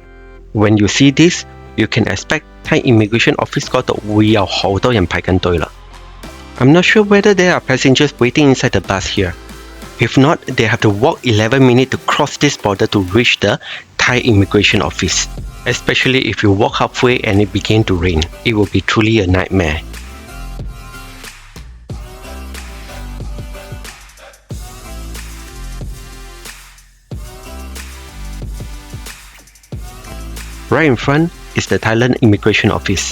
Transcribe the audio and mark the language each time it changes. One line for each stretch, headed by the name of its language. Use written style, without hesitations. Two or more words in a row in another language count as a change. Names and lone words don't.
English: When you see this, you can expect Thai immigration office
Cantonese: 嗰度會有好多人排緊隊啦。
English: I'm not sure whether there are passengers waiting inside the bus here. If not, they have to walk 11 minutes to cross this border to reach the Thai immigration office. Especially if you walk halfway and it begins to rain, it will be truly a nightmare. Right in front is the Thailand Immigration Office.